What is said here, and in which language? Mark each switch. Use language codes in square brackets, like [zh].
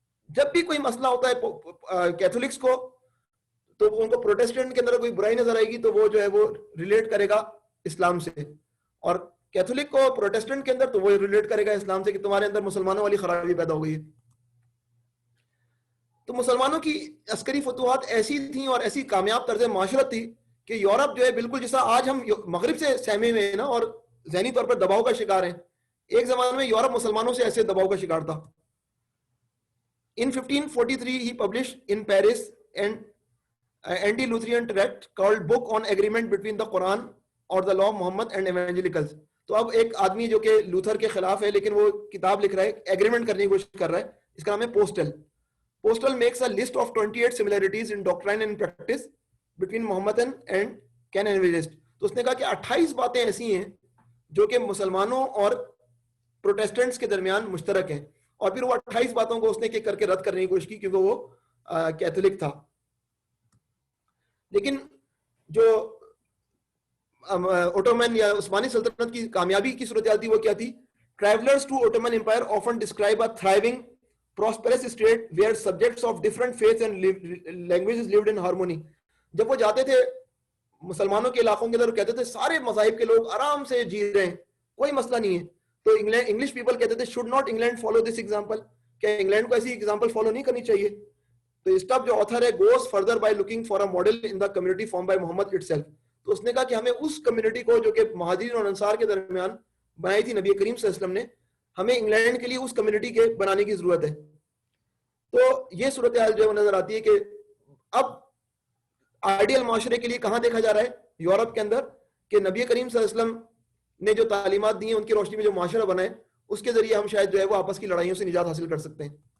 [ur] جب بھی کوئی مسئلہ ہوتا ہے کیتھولکس کو تو ان کو پروٹیسٹنٹ کے اندر کوئی برائی نظر آئے گی تو وہ جو ہے وہ ریلیٹ کرے گا اسلام سے, اور کیتھولک کو پروٹیسٹنٹ کے اندر تو وہ ریلیٹ کرے گا اسلام سے کہ تمہارے اندر مسلمانوں والی خرابی پیدا ہو گئی ہے. تو مسلمانوں کی عسکری فتوحات ایسی تھیں اور ایسی کامیاب طرز معاشرت تھی کہ یورپ جو ہے بالکل جیسا آج ہم مغرب سے سہمے میں ہیں نا اور ذہنی طور پر دباؤ کا شکار ہیں, ایک زمانے میں یورپ مسلمانوں سے ایسے دباؤ کا شکار تھا. [en] In 1543, he published in Paris an anti-Lutheran tract called Book on Agreement between the Quran or the Law of Muhammad and Evangelicals. [ur] تو اب ایک آدمی جو کہ لوتھر کے خلاف ہے لیکن وہ کتاب لکھ رہا ہے, ایگریمنٹ کرنے کی کوشش کر رہا ہے, اس کا نام ہے postal. [en] Postal makes a list of 28 similarities in doctrine and practice between Muhammadan and Can evangelist. [ur] تو اس نے کہا کہ 28 باتیں ایسی ہیں جو کہ مسلمانوں اور پروٹیسٹنٹس کے درمیان مشترک ہیں, اور پھر وہ 28 باتوں کو اس نے ایک کر کے رد کرنے کی کوشش کی کیونکہ وہ کیتھولک تھا. لیکن جو اوٹومن یا عثمانی سلطنت کی کامیابی کی صورتحال تھی وہ کیا تھی؟ [en] Travelers to Ottoman Empire often describe a thriving, prosperous state where subjects of different faiths and languages lived in harmony. [ur] جب وہ جاتے تھے مسلمانوں کے علاقوں کے اندر, کہتے تھے سارے مذاہب کے لوگ آرام سے جی رہے ہیں, کوئی مسئلہ نہیں ہے. تو انگلش پیپل کہتے تھے [en] should not England follow this example, [ur] کہ انگلینڈ کو ایسی ایگزامپل فالو نہیں کرنی چاہیے. تو اسٹاف جو آتھر ہے [en] goes further by looking for a model in the community formed by Muhammad itself. [ur] تو اس نے کہا کہ ہمیں اس کمیونٹی کو جو کہ مہاجرین اور انصار کے درمیان بنائی تھی نبی کریم صلی اللہ علیہ وسلم نے, ہمیں انگلینڈ کے لیے اس کمیونٹی کے بنانے کی ضرورت ہے. تو یہ صورتحال جو ہے وہ نظر آتی ہے کہ اب آئیڈیل معاشرے کے لیے کہاں دیکھا جا رہا ہے؟ یورپ کے اندر, کہ نبی کریم صلی اللہ علیہ وسلم نے جو تعلیمات دی ہیں ان کی روشنی میں جو معاشرہ بنا ہے اس کے ذریعے ہم شاید جو ہے وہ آپس کی لڑائیوں سے نجات حاصل کر سکتے ہیں.